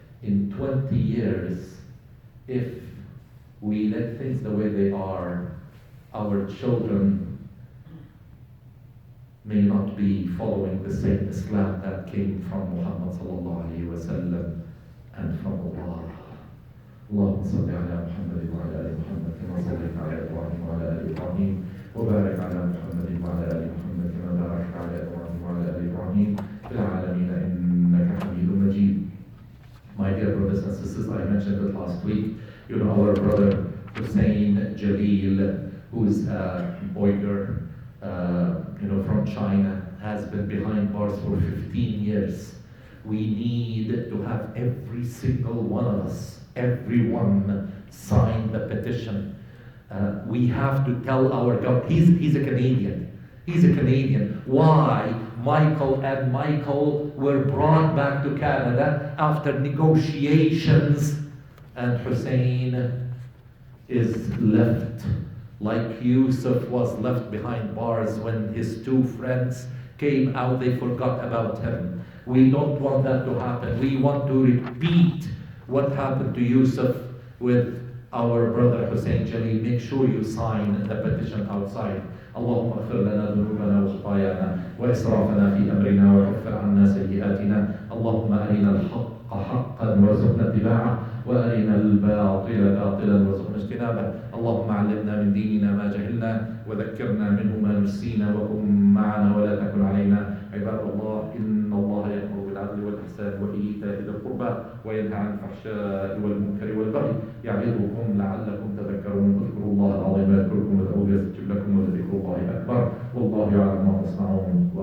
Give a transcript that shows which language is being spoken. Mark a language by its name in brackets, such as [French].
[English] In 20 years, if we let things the way they are, our children may not be following the same Islam that came from Muhammad sallallahu alayhi wa sallam and from Allah. [Arabic] اللهم صل على محمد وعلى آل محمد كما صليت على إبراهيم وعلى آل إبراهيم وبارك على محمد وعلى آل محمد كما باركت على إبراهيم وعلى آل إبراهيم في العالمين إنك حميد مجيد. [English] My dear brothers and sisters, I mentioned it last week. Our brother Hussein Jalil, who is a boyger, from China, has been behind bars for 15 years. We need to have every single one of us, everyone, sign the petition. We have to tell our government, he's a Canadian. He's a Canadian. Why Michael were brought back to Canada after negotiations, and Hussein is left like Yusuf was left behind bars when his 2 friends came out, they forgot about him. We don't want that to happen. We want to repeat what happened to Yusuf with our brother Hussein Jalil. Make sure you sign the petition outside. [Arabic] اللهم اغفر لنا ذنوبنا وخطايانا وإسرافنا في أمرنا وكفر عنا سيئاتنا اللهم أرنا الحق حقا وارزقنا اتباعه وأرنا الباطل باطلا وارزقنا اجتنابه اللهم علمنا من ديننا ما جهلنا وذكرنا منه ما نسينا وكن معنا ولا تكن علينا عباد الله إن الله يأمر بالعدل والإحسان وإيتاء ذي القربى وينهى عن الفحشاء والمنكر والبغي يعظكم لعلكم تذكرون اذكروا الله العظيم يذكركم وادعوه يستجب لكم ولذكر الله أكبر والله يعلم ما تصنعون